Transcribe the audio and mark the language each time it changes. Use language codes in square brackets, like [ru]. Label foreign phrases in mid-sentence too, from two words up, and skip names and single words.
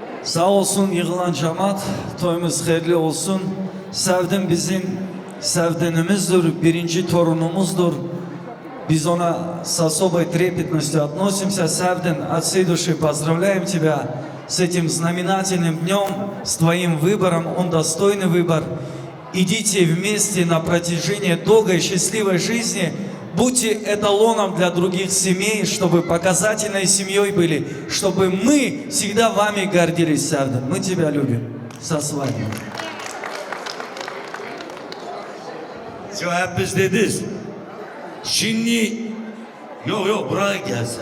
[tr] Sağ olsun yığılan cemaat, toyumuz hayırlı olsun. Sevdim bizim sevdiğimizdir, birinci torunumuzdur. Biz ona [ru] с особой трепетностью относимся. Севдин, от всей души поздравляем тебя с этим знаменательным днем, с твоим выбором. Он достойный выбор. Идите вместе на протяжении долгой счастливой жизни. Будьте эталоном для других семей, чтобы показательной семьей были, чтобы мы всегда вами гордились, Севдин. Мы тебя любим. Со свадьбой. [tr] Şu hep biz dediz. Şimdi yok buraya gelsen.